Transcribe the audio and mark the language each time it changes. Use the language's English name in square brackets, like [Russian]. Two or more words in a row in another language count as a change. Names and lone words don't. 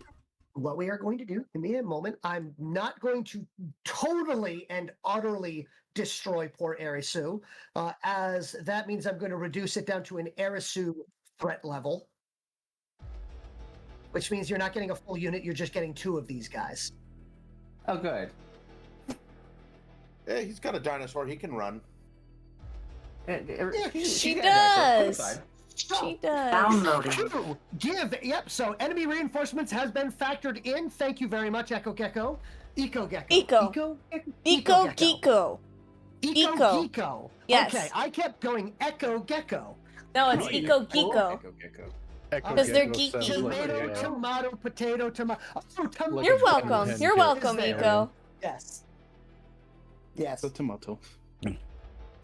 [English] what we are going to do, give me a moment. I'm not going to totally and utterly destroy poor Erisu, as that means I'm going to reduce it down to an Erisu threat level, which means you're not getting a full unit, you're just getting 2 of these guys. Oh, good. Yeah, he's got a dinosaur. He can run. She got that, does. so fine. She does. Downloading. Yep, so enemy reinforcements has been factored in. Thank you very much, Echo Gecko. Eco Gecko. Eco. Eco Eco Geeko. Eco Eco. Gecko. Yes. Okay, I kept going Echo Gecko. No, it's Oh, Eco Geeko. Echo Gecko. Echo Because they're Gecko sounds geeky. like Tomato, a, tomato, potato, tomato. Oh, tomato. Like You're a welcome. fucking You're pen welcome, kit. Eco. Yes. Yes. The tomato.